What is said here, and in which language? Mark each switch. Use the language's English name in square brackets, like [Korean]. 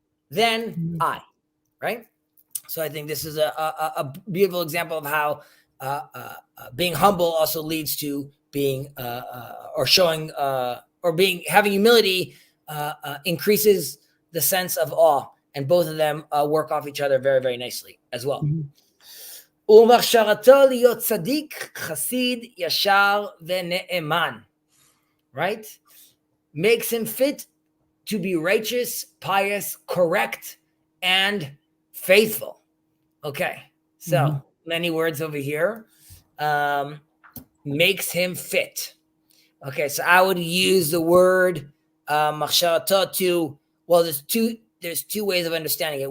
[English] Then I, right? So I think this is a beautiful example of how being humble also leads to being or showing or having humility increases the sense of awe, and both of them work off each other very, very nicely as well. [Hebrew] ומחשבתו להיות צדיק, חסיד, ישר ונאמן, right? [English] Makes him fit to be righteous, pious, correct, and faithful. Okay, so many words over here. Makes him fit. Okay, so I would use the word machshavato to, well, there's two ways of understanding it.